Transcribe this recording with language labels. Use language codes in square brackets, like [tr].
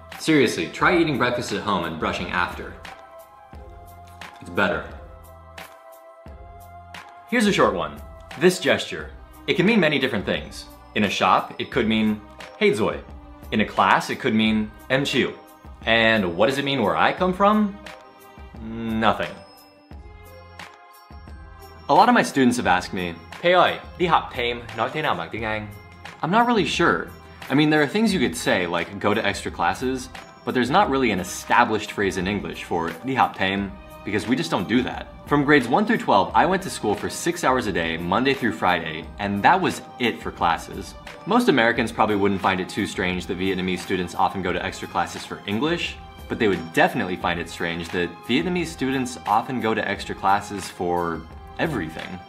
[en] Seriously, try eating breakfast at home and brushing after. It's better. Here's a short one. This gesture. It can mean many different things. In a shop, it could mean, hey Zoe. In a class, it could mean, [vi] em chịu. [en] And what does it mean where I come from? Nothing. A lot of my students have asked me, hey [vi] ơi, đi học thêm, nói thế nào bằng tiếng Anh? [en] I'm not really sure. I mean, there are things you could say, like go to extra classes, but there's not really an established phrase in English for đi học thêm, because we just don't do that. From grades 1 through 12, I went to school for 6 hours a day, Monday through Friday, and that was it for classes. Most Americans probably wouldn't find it too strange that Vietnamese students often go to extra classes for English, but they would definitely find it strange that Vietnamese students often go to extra classes for everything.